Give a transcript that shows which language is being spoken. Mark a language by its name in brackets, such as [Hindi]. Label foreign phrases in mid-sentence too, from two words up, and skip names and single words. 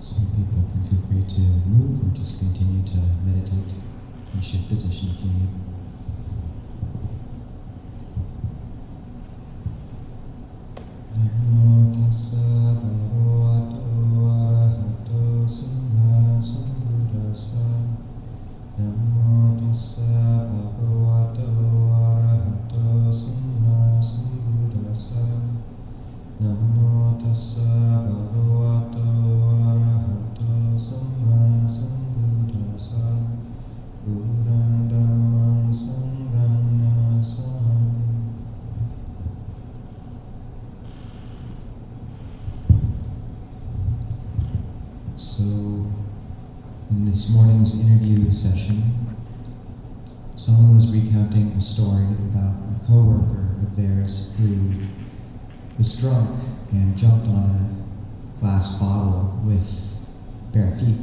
[English] people can feel free to move or just continue to meditate and shift position if you need. [Pali] Namo tassa bhagavato arahato sammasambuddhassa. Namo tassa bhagavato arahato sammasambuddhassa. Namo tassa bhagavato arahato sammasambuddhassa. Buddhaṃ Dhammaṃ Sanghaṃ Namassāmi. [English] So, in this morning's interview session, someone was recounting a story about a coworker of theirs who was drunk and jumped on a glass bottle with bare feet.